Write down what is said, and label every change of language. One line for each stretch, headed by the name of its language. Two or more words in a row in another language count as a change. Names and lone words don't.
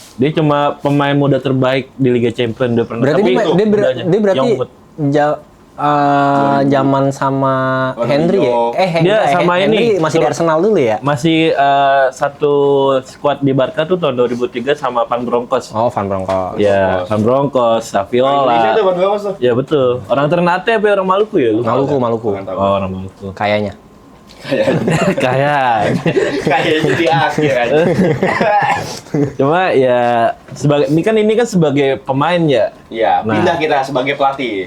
Indonesian: Dia cuma pemain muda terbaik di Liga Champions dia pernah. Berarti dia berarti zaman sama Henry ya? Dia sama Henry ini masih di Arsenal dulu ya? Masih satu squad di Barca tuh tahun 2003 sama Van Bronckhorst. Oh, Van Bronckhorst. Ya, Van Bronckhorst, Saviola. Indonesia tuh Van Bronckhorst tuh. Ya betul. Orang Ternate apa orang Maluku ya? Maluku. Oh, orang Maluku. Kayaknya. Kayak. Kayaknya di akhir aja. Cuma ya ini kan sebagai pemain ya. Iya, Nah. pindah kita sebagai pelatih.